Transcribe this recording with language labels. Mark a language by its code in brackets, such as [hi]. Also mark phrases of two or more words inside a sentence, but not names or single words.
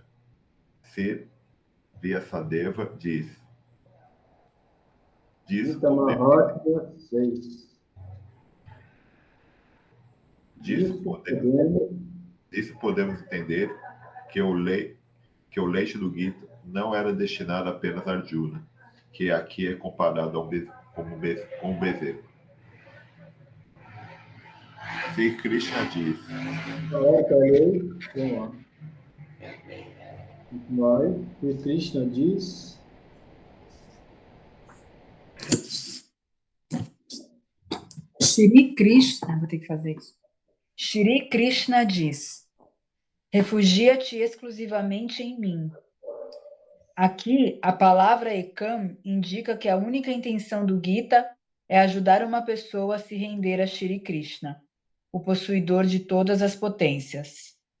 [pt] Sri Vyasadeva diz Disso podemos entender que o leite do Gita não era destinado apenas a Arjuna, que aqui é comparado com um bezerro. Sri Krishna diz. Sri Krishna diz. Shri Krishna, vou ter que fazer isso. Shri Krishna diz: refugia-te exclusivamente em mim. Aqui, a palavra ekam indica que a única intenção do Gita é ajudar uma pessoa a se render a Shri Krishna, o possuidor de todas as potências.